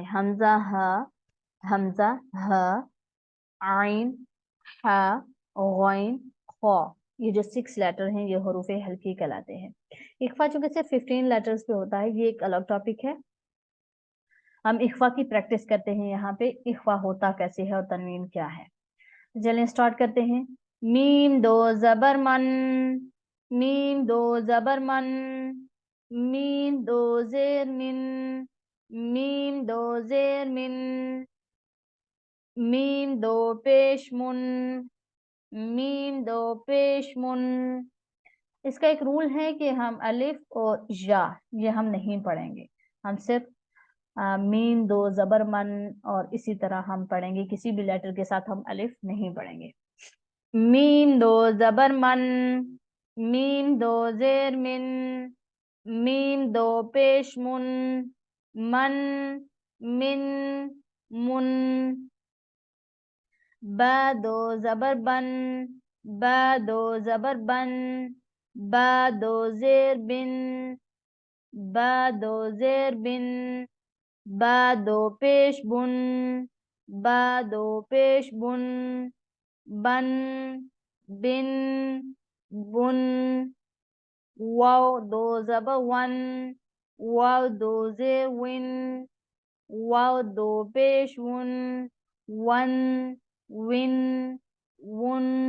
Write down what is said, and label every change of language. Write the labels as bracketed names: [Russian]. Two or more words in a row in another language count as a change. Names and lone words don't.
[Urdu] حمزہ ہ، عین، ح، غین، خا، یہ جو 6 لیٹر ہیں یہ حروف حلقی کہلاتے ہیں۔ اخفا چونکہ صرف 15 لیٹرز پہ ہوتا ہے، یہ ایک الگ ٹاپک ہے۔ ہم اخفا کی پریکٹس کرتے ہیں، یہاں پہ اخفا ہوتا کیسے ہے اور تنوین کیا ہے۔ چلیں سٹارٹ کرتے ہیں۔ میم دو زبر من، میم دو زبر من، میم دو زیر من، میم دو زیر من، میم دو پیش من، میم دو پیش من۔ اس کا ایک رول ہے کہ ہم الف اور یا یہ ہم نہیں پڑھیں گے، ہم صرف میم دو زبر من اور اسی طرح ہم پڑھیں گے، کسی بھی لیٹر کے ساتھ ہم الف نہیں پڑھیں گے۔ میم دو زبر من، میم دو زیر من، میم دو پیش من، من، من، من۔ با دو زبر بن، با دو زبر بن، با دو زیر بن، با دو زیر بن، با دو پیش بن، با دو پیش بن، بن، بن، بن۔ واو دو زبر ون، واو دو زیر ون، واو دو پیش ون، ون، ون، ون۔